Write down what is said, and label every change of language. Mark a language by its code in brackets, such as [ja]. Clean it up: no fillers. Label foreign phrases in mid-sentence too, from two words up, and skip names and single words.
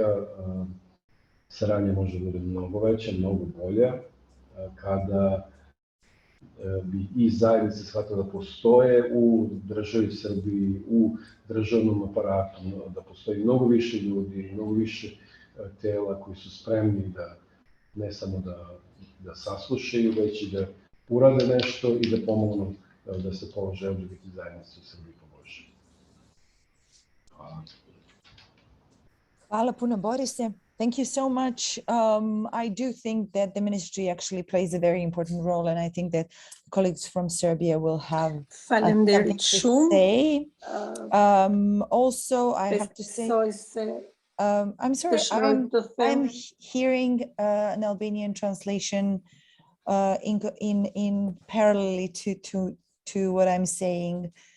[sr] saradnja može biti mnogo veća, mnogo bolja, kada bi i zajednice shvatila da postoje u državi Srbiji, u državnom aparatu, da postoji mnogo više ljudi, mnogo više tela koji su spremni da ne samo da saslušaju, već i da urade nešto i da pomognu da se položaj LGBT zajednice u Srbiji poboljša. Hvala. Hvala puno, Borise. [en] Thank you so much. I do think that the ministry actually plays a very important role, and I think that colleagues from Serbia will have something to say. Also, I have to say, I'm sorry, I'm hearing an Albanian translation in parallel to what I'm saying.